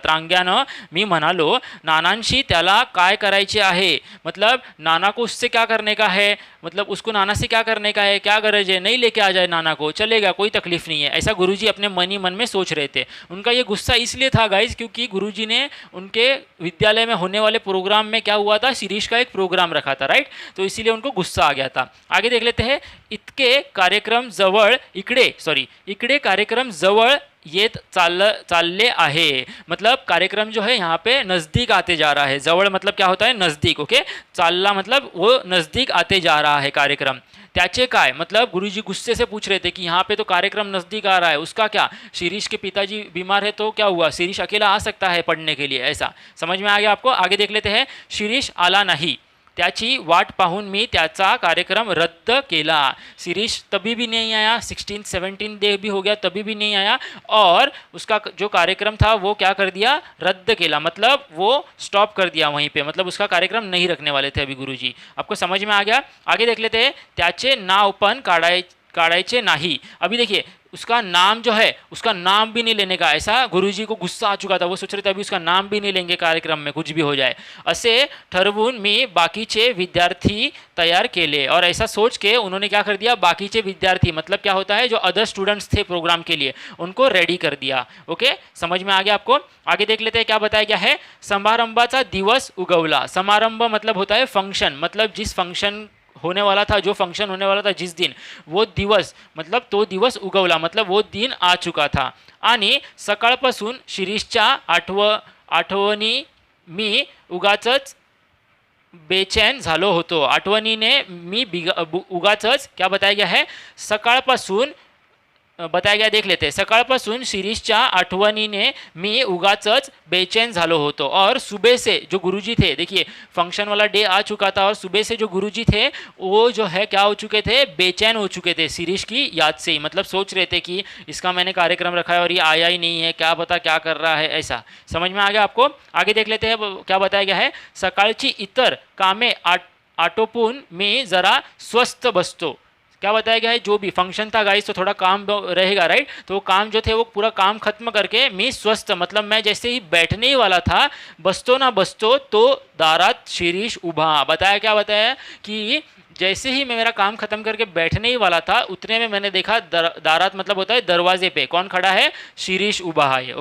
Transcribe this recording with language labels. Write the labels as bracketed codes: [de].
[mr] त्रांग्यानं मी म्हणालो नानांशी त्याला काय करायचे आहे, [hi] मतलब नाना को उससे क्या करने का है, मतलब उसको नाना से क्या करने का है, क्या गरज है, नहीं लेके आ जाए नाना को, चलेगा, कोई तकलीफ नहीं है, ऐसा गुरुजी अपने मन ही मन में सोच रहे थे। उनका ये गुस्सा इसलिए था गाइज क्योंकि गुरुजी ने उनके विद्यालय में होने वाले प्रोग्राम में क्या हुआ था, शिरीष का एक प्रोग्राम रखा था, राइट। तो इसीलिए उनको गुस्सा आ गया था। आगे देख लेते हैं। [mr] इतके कार्यक्रम जवळ इकडे कार्यक्रम जवळ येत चालले आहे, [hi] मतलब कार्यक्रम जो है यहाँ पे नज़दीक आते जा रहा है। जवळ मतलब क्या होता है, नज़दीक, ओके। चालला मतलब वो नज़दीक आते जा रहा है कार्यक्रम। [mr] त्याचे काय, [hi] मतलब गुरुजी गुस्से से पूछ रहे थे कि यहाँ पे तो कार्यक्रम नज़दीक आ रहा है, उसका क्या? शिरीष के पिताजी बीमार है तो क्या हुआ, शिरीष अकेला आ सकता है पढ़ने के लिए, ऐसा समझ में आ गया आपको। आगे देख लेते हैं। [mr] शिरीष आला नहीं, त्याची वाट पाहून मी त्याचा कार्यक्रम रद्द केला। [hi] शिरीष तभी भी नहीं आया, 16-17 डे भी हो गया, तभी भी नहीं आया, और उसका जो कार्यक्रम था वो क्या कर दिया, [mr] रद्द केला, [hi] मतलब वो स्टॉप कर दिया वहीं पे, मतलब उसका कार्यक्रम नहीं रखने वाले थे अभी गुरुजी। आपको समझ में आ गया। आगे देख लेते हैं। [mr] त्याचे नाव पण काढायचे नाही। [hi] अभी देखिए उसका नाम जो है, उसका नाम भी नहीं लेने का, ऐसा गुरुजी को गुस्सा आ चुका था। वो सोच रहे थे अभी उसका नाम भी नहीं लेंगे कार्यक्रम में, कुछ भी हो जाए, [mr] असे ठरवून मी बाकीचे विद्यार्थी तैयार केले। [hi] और ऐसा सोच के उन्होंने क्या कर दिया, बाकीचे विद्यार्थी मतलब क्या होता है, जो अदर स्टूडेंट्स थे प्रोग्राम के लिए, उनको रेडी कर दिया। ओके, समझ में आ गया आपको। आगे देख लेते हैं क्या बताया गया है। [mr] समारंभाचा दिवस उगवला। [hi] समारंभ मतलब होता है फंक्शन, मतलब जिस फंक्शन होने वाला था, जो फंक्शन होने वाला था जिस दिन, वो दिवस मतलब तो [mr] दिवस उगवला, [hi] मतलब वो दिन आ चुका था। [mr] आणि सकाळपासून शिरीषच्या आठवणी मी उगाचच बेचैन झालो होतो। आठवणीने मी उगाचच [hi] क्या बताया गया है, सकाळपासून बताया गया, देख लेते हैं। [mr] सकाळपासून शिरीषच्या आठवणीने मी उगाचच बेचैन झालो होतो। [hi] और सुबह से जो गुरुजी थे, देखिए फंक्शन वाला डे आ चुका था और सुबह से जो गुरुजी थे वो जो है क्या हो चुके थे, बेचैन हो चुके थे शिरीष की याद से ही, मतलब सोच रहे थे कि इसका मैंने कार्यक्रम रखा है और ये आया ही नहीं है, क्या पता क्या कर रहा है, ऐसा समझ में आ गया आपको। आगे देख लेते हैं क्या बताया गया है। [mr] सकाळची इतर कामे आटोपून मी जरा स्वस्थ बसतो। [hi] क्या बताया गया है, जो भी फंक्शन था गाइस तो थोड़ा काम रहेगा, राइट। तो वो काम जो थे वो पूरा काम खत्म करके मैं स्वस्थ, मतलब मैं जैसे ही बैठने ही वाला था, [mr] बसतो ना बसतो तो दारात शिरीष उभा। [hi] बताया क्या बताया कि जैसे ही मैं मेरा काम खत्म करके बैठने ही वाला था, उतने में मैंने देखा दारात मतलब होता है दरवाजे पे कौन खड़ा है, शिरीष उभा है।